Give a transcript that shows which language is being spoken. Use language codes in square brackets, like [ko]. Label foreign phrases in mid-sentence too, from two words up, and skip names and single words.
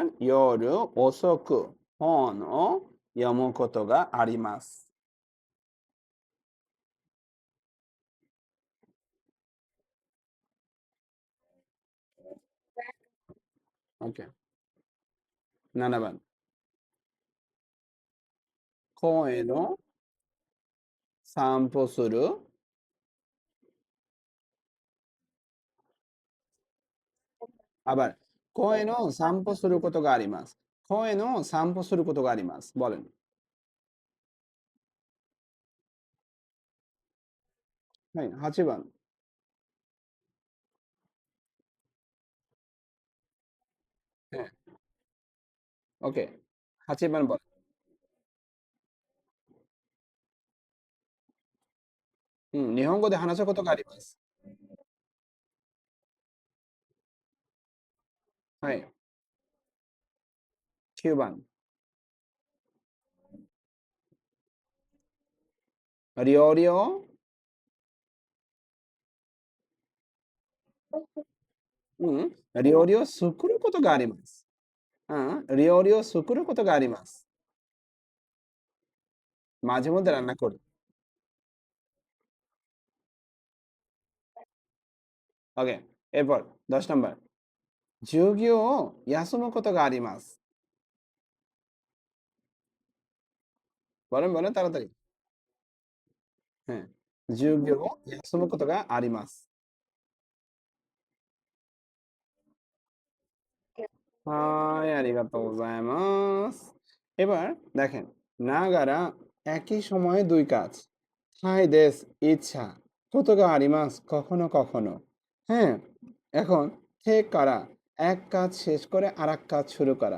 [ja] 夜遅く本を読むことがあります. ওকে, 7 番 公園の散歩する。আবার公園の散歩することがあります。公園の散歩することがあります [bn] বলেন। হ্যাঁ, 8 番 হ্যাঁ, ওকে, 8 番বলেন। হুম, [ja] 日本語で話すことがあります。はい。9番。料理を、うん、料理を作ることがあります。うん、料理を作ることがあります。 [bn] মাঝে মধ্যে রান্না করি। ওকে, এরপর ১০ নাম্বার। [ja] 授業を休むことがあります। [bn] বলেন, বলেন তাড়াতাড়ি। হ্যাঁ। [ja] 授業を休むことがあります。はい、ありがとうございます. [bn] এবার দেখেন, নাগারা একই সময়ে দুই কাজ। [ja] たいです [bn] ইচ্ছা, [ja] ことがあります [bn] কখনো কখনো। হ্যাঁ, এখন থে করা এক কাজ শেষ করে আরেক কাজ শুরু করা।